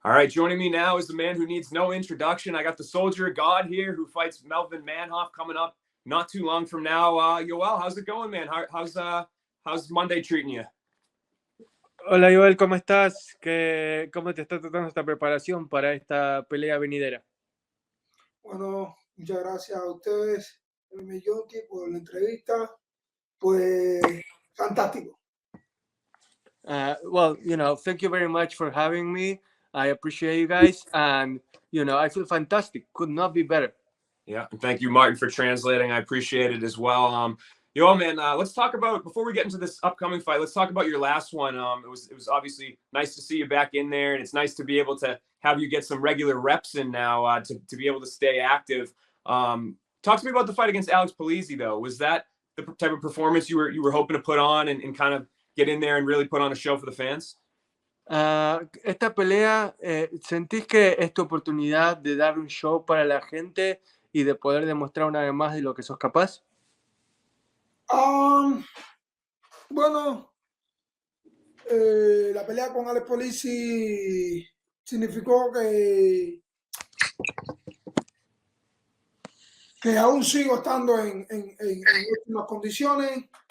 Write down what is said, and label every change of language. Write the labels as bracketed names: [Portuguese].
[English] All right, joining me now is the man who needs no introduction. I got the soldier of God here who fights Melvin Manhoef coming up not too long from now. Yoel, how's it going, man? How's Monday treating you? [Spanish] Hola Yoel, ¿cómo estás? ¿Cómo te está tratando esta preparación para esta pelea venidera? Bueno, muchas gracias a ustedes, Junkie, por la entrevista. Pues fantástico. [English] Well, thank you very much for having me. I appreciate you guys, and I feel fantastic. Could not be better. Yeah, and thank you, Martin, for translating. I appreciate it as well. Yoel, man, let's talk about, before we get into this upcoming fight, let's talk about your last one. It was obviously nice to see you back in there, and it's nice to be able to have you get some regular reps in now to be able to stay active. Talk to me about the fight against Alex Polizzi, though. Was that the type of performance you were hoping to put on and kind of get in there and really put on a show for the fans? [Spanish] Esta pelea, ¿sentís que es tu oportunidad de dar un show para la gente y de poder demostrar una vez más de lo que sos capaz? Bueno, la pelea con Alex Polizzi significó que aún sigo estando en últimas condiciones.